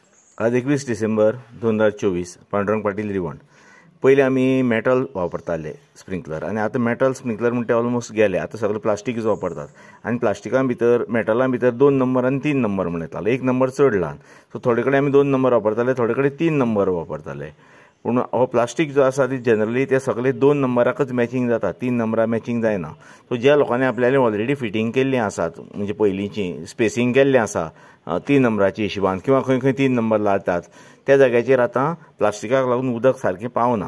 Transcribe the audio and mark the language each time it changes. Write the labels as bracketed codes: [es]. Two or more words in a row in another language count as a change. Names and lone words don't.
[mr] आज 21 डिसेंबर 2024 पांडुरंग पाटील रिवण। पहिले आम्ही मेटल वापरताले स्प्रिंकलर आणि आता [en] metal sprinkler [mr] म्हणते ऑलमोस्ट गेले। आता सगळे प्लास्टिकच वापरतात आणि प्लास्टिकां भितर मेटलां भितर 2 नंबर आणि 3 नंबर म्हणून येताले। [kok] 1 नंबर चड ल्हान, सो थोडे कडेन आमी 2 नंबर वापरताले, थोडे कडेन 3 नंबर वापरताले। पूण हो प्लास्टिक जो आसा ती जनरली ते सगळे 2 नंबराकच मॅचिंग जाता, 3 नंबराक मॅचिंग जायना। सो ज्या लोकांनी आपल्याले [en] already fitting [kok] केल्ली आसात, म्हणजे पयलींची स्पेसिंग केल्लें आसा 3 नंबराची हिशोबान किंवा खंय खंय 3 नंबर लायतात, त्या जाग्याचेर आतां प्लास्टिकाक लागून उदक सारकें पावना।